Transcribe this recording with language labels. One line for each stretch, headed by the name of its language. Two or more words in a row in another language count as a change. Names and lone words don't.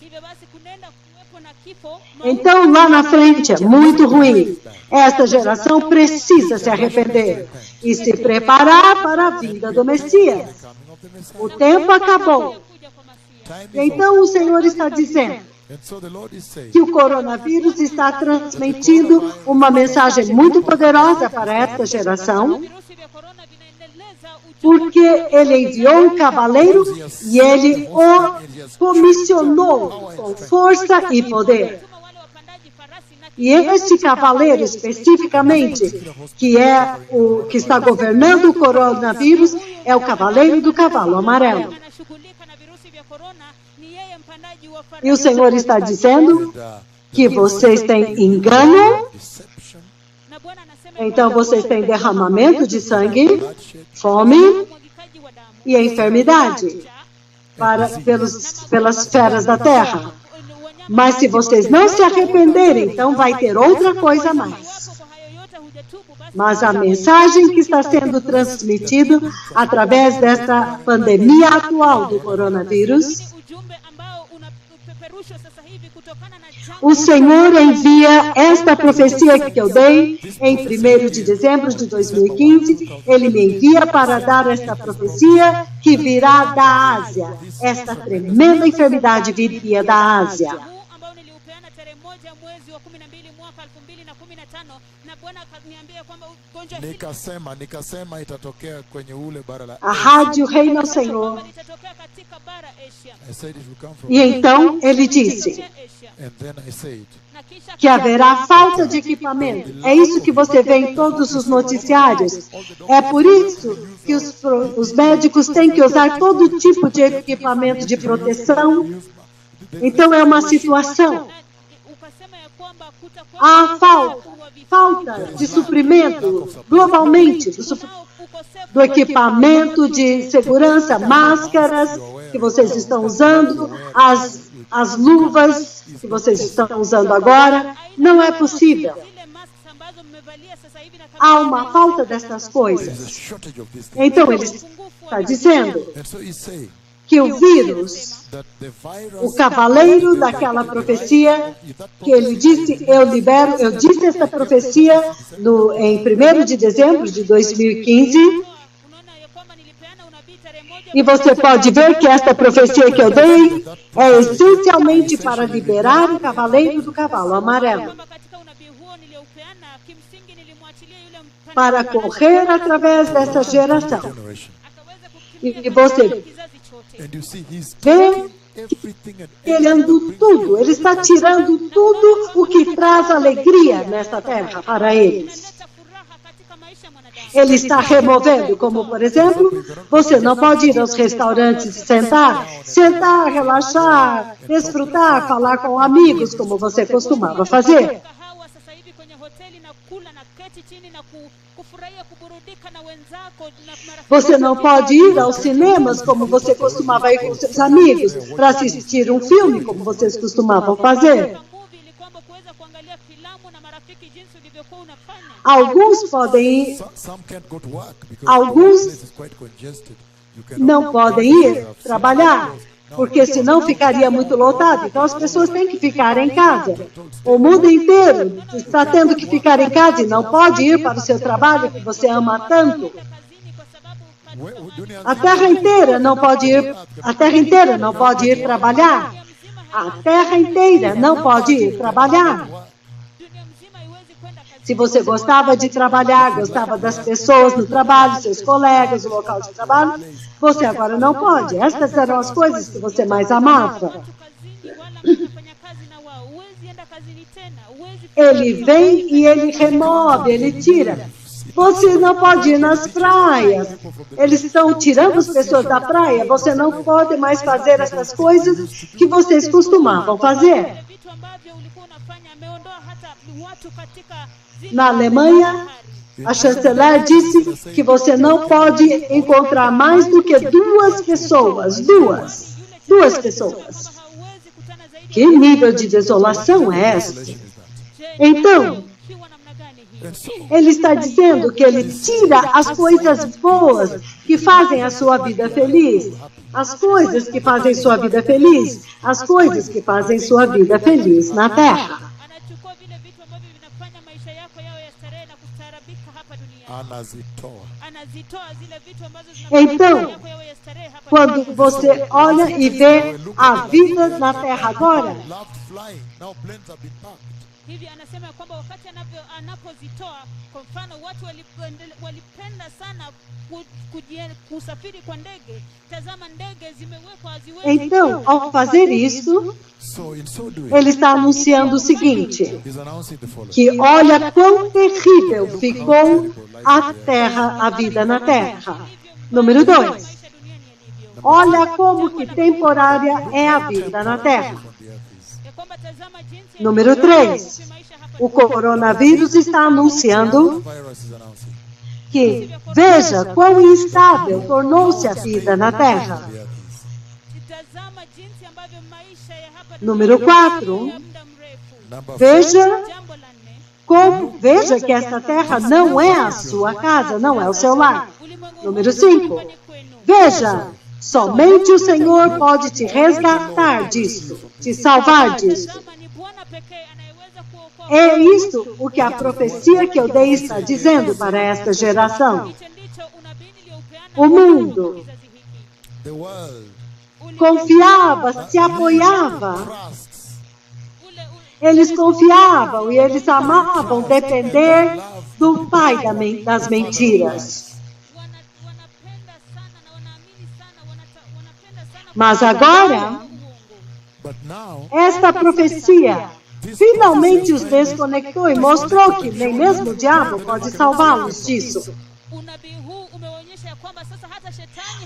Portuguese: Então, lá na frente é muito ruim. Esta geração precisa se arrepender e se preparar para a vinda do Messias. O tempo acabou. Então, o Senhor está dizendo
English: And so the Lord is saying,
Portuguese: que o coronavírus está transmitindo uma mensagem muito poderosa para essa geração,
Swahili: virusi vya korona vinaendeleza ujumbe
Portuguese: porque ele enviou um cavaleiro e ele o comissionou com força e poder.
Swahili: kama wale wapandaji farasi na
Portuguese: E este cavaleiro, especificamente, que é o que está governando o coronavírus, é o cavaleiro do cavalo amarelo.
Swahili: anashughulika na virusi vya korona ni yeye mpandaji wa farasi.
Portuguese: E o Senhor está dizendo que vocês têm engano,
English: deception,
Swahili: Na Bwana anasema
Portuguese: então vocês têm derramamento de sangue, fome
Swahili: mwagikaji wa damu
Portuguese: e enfermidade pelas feras da terra. Mas se vocês não se arrependerem, então vai ter outra coisa a mais.
Swahili: Iwapo kwa hayo yote hujatubu, basi
Portuguese: Mas a mensagem que está sendo transmitida através desta pandemia atual do coronavírus,
Swahili: ni ujumbe ambao unapeperushwa sasa hivi kutokana na janga.
Portuguese: o Senhor envia esta profecia que eu dei em 1º de dezembro de 2015. Ele me envia para dar esta profecia que virá da Ásia. Esta tremenda enfermidade viria da Ásia.
Swahili: Huu ambao niliupeana tarehe 1 mwezi wa 12 mwaka 2015 na Bwana akaniambia kwamba ugonjwa hili nikasema itatokea kwenye ule bara la
Portuguese: A rádio Reina ao Senhor.
Swahili: kwamba litatokea katika bara Asia.
English: I said it will come from
Portuguese: E então ele disse
English: Asia. and then I said
Swahili: Na kisha
Portuguese: que haverá falta de equipamento. É isso que você vê em todos os noticiários. É por isso que os médicos têm que usar todo tipo de equipamento de proteção. Então é uma situação.
Swahili: ukasema ya kwamba kutakuwa
Portuguese: Há falta de suprimento globalmente, do equipamento de segurança, máscaras que vocês estão usando, as luvas que vocês estão usando agora. Não é possível.
Swahili: zile masks ambazo mmevalia sasa hivi na
Portuguese: Há uma falta dessas
English: there is a
Portuguese: coisas.
English: shortage of this thing.
Portuguese: Então ele está dizendo
English: And so he's saying
Portuguese: que o vírus,
English: that the virus,
Portuguese: o cavaleiro daquela profecia, que ele disse, eu disse essa profecia em 1º de dezembro de 2015,
Swahili: unaona ya kwamba nilipeana unabii tarehe 1
Portuguese: e você pode ver que esta profecia que eu dei é essencialmente para liberar o cavaleiro do cavalo amarelo,
Swahili: kwamba katika unabii huo nilioupeana kimsingi nilimwachilia yule mpandaji
Portuguese: para correr através dessa geração.
English: generation.
Swahili: akaweza
Portuguese: E
Swahili: kukimbia
Portuguese: você
Swahili: kizazi chote.
English: And you see he's
Portuguese: vê
English: everything and
Portuguese: tirando tudo, ele está tirando tudo o que traz alegria nesta terra para eles.
Swahili: Inaleta furaha katika maisha ya mwanadamu.
Portuguese: Ele está removendo, como por exemplo, você não pode ir aos restaurantes e sentar, relaxar, desfrutar, falar com amigos, como você costumava fazer.
Swahili: Kahawa sasa hivi kwenye hoteli na kula na keti chini na kufurahia kuburudika na wenzako na marafiki.
Portuguese: Você não pode ir aos cinemas, como você costumava ir com seus amigos, para assistir um filme, como vocês costumavam fazer.
Swahili: Kwa movie ili kwamba kuweza kuangalia filamu na marafiki jinsi ulivyokuwa unafanya.
Portuguese: Alguns podem ir,
English: some can't go to work because
Portuguese: Alguns
English: the place is quite congested. You cannot
Portuguese: não podem ir trabalhar, porque senão ficaria muito lotado. Então as pessoas têm que ficar em casa. O mundo inteiro está tendo que ficar em casa e não pode ir para o seu trabalho que você ama tanto.
Swahili: Kazini kwa sababu dunia
Portuguese: A terra inteira não pode ir, a terra inteira não pode ir trabalhar. A terra inteira não pode ir trabalhar.
Swahili: dunia mzima haiwezi kwenda kazini.
Portuguese: Se você gostava de trabalhar, gostava das pessoas no trabalho, seus colegas, o local de trabalho, você agora não pode. Estas eram as coisas que você mais amava.
Swahili: Watu kazini wala unafanya kazi na wao. Huwezi enda kazini tena. Huwezi
Portuguese: Ele vem e ele remove, ele tira. Você não pode ir nas praias. Eles estão tirando as pessoas da praia. Você não pode mais fazer essas coisas que vocês costumavam fazer.
Swahili: vitu ambavyo ulikuwa unafanya. Ameondoa hata watu katika zile
Portuguese: Na Alemanha, a chanceler disse que você não pode encontrar mais do que duas pessoas. Duas pessoas.
Swahili: hauwezi kutana zaidi.
Portuguese: Que nível de desolação é essa?
Swahili: Je,
Portuguese: Então,
Swahili: kiwa namna gani hii?
English: and so
Portuguese: ele está dizendo que ele tira as coisas boas que fazem a sua vida feliz. As coisas que fazem sua vida feliz. As coisas que fazem sua vida feliz na terra.
Swahili: Anachukua vile vitu ambavyo vinafanya maisha yako yawe ya starehe na kustaarabika hapa duniani. anazitoa zile vitu ambazo
Portuguese: Então,
Swahili: zinafanya yako yawe ya starehe hapa
Portuguese: quando
Swahili: duniani.
Portuguese: você olha e vê a vida na Terra agora,
English: Loved flying. Now planes have been parked.
Swahili: Hivi anasema ya kwamba wakati anapozitoa, kwa mfano watu walipenda sana kusafiri kwa ndege. Tazama, ndege zimewekwa haziwezi.
Portuguese: então, ao fazer isto,
English: So in so doing,
Portuguese: ele está anunciando o seguinte,
English: he's announcing the following.
Portuguese: que olha quão terrível ficou a terra, a vida na terra. Número 2,
Swahili: Maisha duniani yalivyo.
Portuguese: olha como que temporária é a vida na terra.
Swahili: Ya kwamba tazama jinsi
Portuguese: Número 3, o coronavírus está anunciando
English: Virus is announcing.
Portuguese: que veja quão instável tornou-se a vida na terra.
Swahili: tazama jinsi ambavyo maisha ya hapa
Portuguese: Número 4,
Swahili: ya muda mrefu.
English: Number
Portuguese: veja
Swahili: Jambo la nne,
Portuguese: veja que esta terra não é a sua casa, não é o seu lar.
Swahili: ulimwengu
Portuguese: Número 5, veja, somente o Senhor pode te resgatar disso, te salvar disso.
Swahili: tazama ni Bwana pekee anayeweza kuokoa.
Portuguese: É isto o que a profecia que eu dei está dizendo para esta geração.
Swahili: Hicho ndicho unabii niliopeana
Portuguese: O mundo
Swahili: kwa kizazi hiki.
English: the world
Portuguese: confiava, se apoiava.
English: trusts
Portuguese: Eles confiavam e eles amavam depender do pai das mentiras.
Swahili: Wanapenda sana na wanaamini sana, wanapenda sana
Portuguese: Mas agora,
Swahili: uongo.
English: but now
Portuguese: esta profecia finalmente os desconectou e mostrou que nem mesmo o diabo pode salvá-los disso.
Swahili: Unabii huu umeonyesha ya kwamba sasa hata shetani